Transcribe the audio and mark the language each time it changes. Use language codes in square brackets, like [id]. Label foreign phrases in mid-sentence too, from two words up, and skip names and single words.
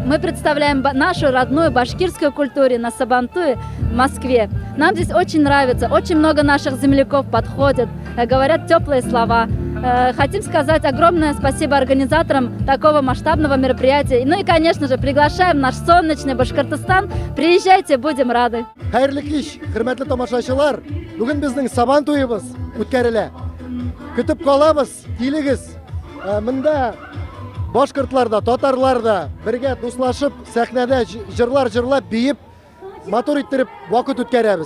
[ru] Мы представляем нашу родную башкирскую культуру на Сабантуе в Москве. Нам здесь очень нравится, очень много наших земляков подходят, говорят теплые слова. Хотим сказать огромное спасибо организаторам такого масштабного мероприятия. Ну и, конечно же, приглашаем наш солнечный Башкортостан. Приезжайте, будем рады. [tt] Хайрлы киш, хөрмәтле тамашачылар, бүген безнең Сабан туебыз үткәрелә. Көтеп калабыз, килегез. Монда башкортлар да, татарлар да бергә дуслашып, сәхнәдә җырлар җырлап, биеп, мотор иттереп вакыт үткәрәбез.